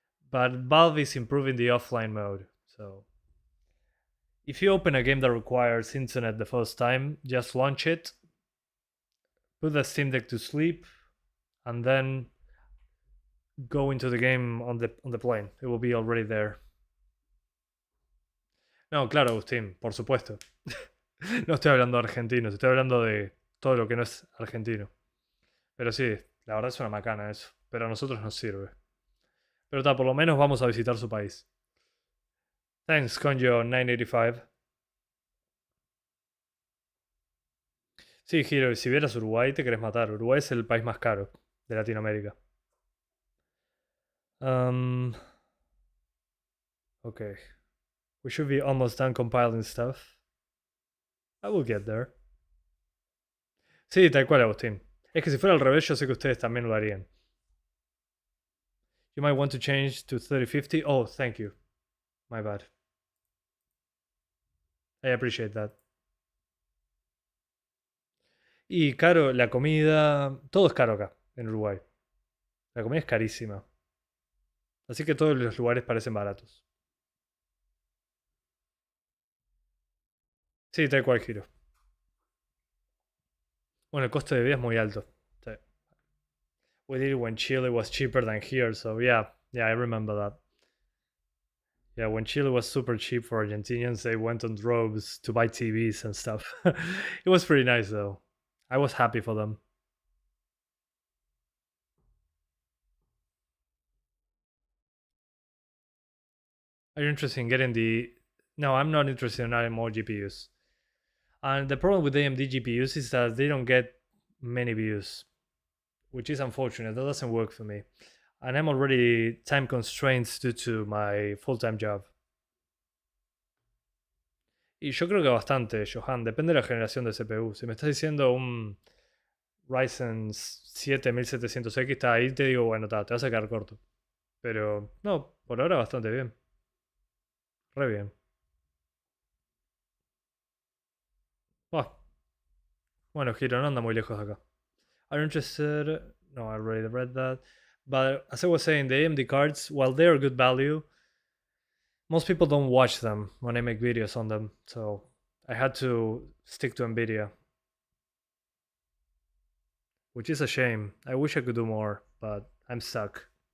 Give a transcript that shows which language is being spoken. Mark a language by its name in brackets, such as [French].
[English] But Valve is improving the offline mode, so if you open a game that requires internet the first time, just launch it, put the Steam Deck to sleep, and then go into the game on the plane. It will be already there. [Spanish] No, claro, Agustín, por supuesto. No estoy hablando de argentinos, estoy hablando de todo lo que no es argentino. Pero sí, la verdad es una macana eso. Pero a nosotros nos sirve. Pero por lo menos vamos a visitar su país. [English] Thanks, Conjo985. [Spanish] Sí, Giro, si vieras Uruguay te querés matar. Uruguay es el país más caro de Latinoamérica. [English] Okay. We should be almost done compiling stuff. I will get there. [Spanish] Sí, tal cual, [English] Agustín. [Spanish] Es que si fuera al revés, yo sé que ustedes también lo harían. [English] You might want to change to 3050. Oh, thank you. My bad. I appreciate that. [Spanish] Y caro, la comida... Todo es caro acá, en Uruguay. La comida es carísima. Así que todos los lugares parecen baratos. Sí, tal cual, Giro. Bueno, el costo de vida es muy alto. Sí. [English] We did it when Chile was cheaper than here, so yeah, I remember that. Yeah, when Chile was super cheap for Argentinians, they went on droves to buy TVs and stuff. It was pretty nice, though. I was happy for them. Are you interested in getting the... No, I'm not interested in adding more GPUs. And the problem with AMD GPUs is that they don't get many views, which is unfortunate. That doesn't work for me. And I'm already time constrained due to my full-time job. [Spanish] Y yo creo que bastante, Johan. Depende de la generación de CPU. Si me estás diciendo un Ryzen 7 1700X, ahí te digo, bueno, te vas a quedar corto. Pero no, por ahora bastante bien. Re bien. Bueno, Hiro, no anda muy lejos de acá. [English] Are you interested? No, I already read that. But as I was saying, the AMD cards, while they are good value, most people don't watch them when I make videos on them. So I had to stick to Nvidia. Which is a shame. I wish I could do more, but I'm stuck.